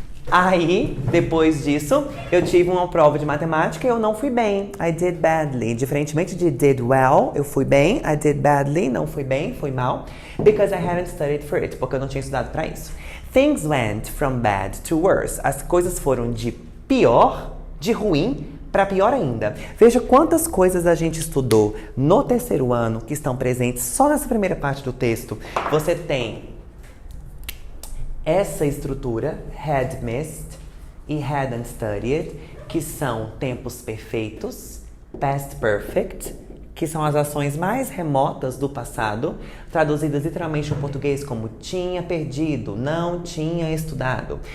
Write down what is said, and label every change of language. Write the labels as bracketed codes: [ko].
[pt] Aí, depois disso, eu tive uma prova de matemática e eu não fui bem. [en] I did badly. [pt] Diferentemente de did well, eu fui bem. [en] I did badly, [pt] não fui bem, fui mal. [en] Because I hadn't studied for it, [pt] porque eu não tinha estudado para isso. [en] Things went from bad to worse. [pt] As coisas foram de pior, de ruim, para pior ainda. Veja quantas coisas a gente estudou no terceiro ano que estão presentes só nessa primeira parte do texto. Você tem essa estrutura, had missed e hadn't studied, que são tempos perfeitos, past perfect, que são as ações mais remotas do passado, traduzidas literalmente no português como tinha perdido, não tinha estudado.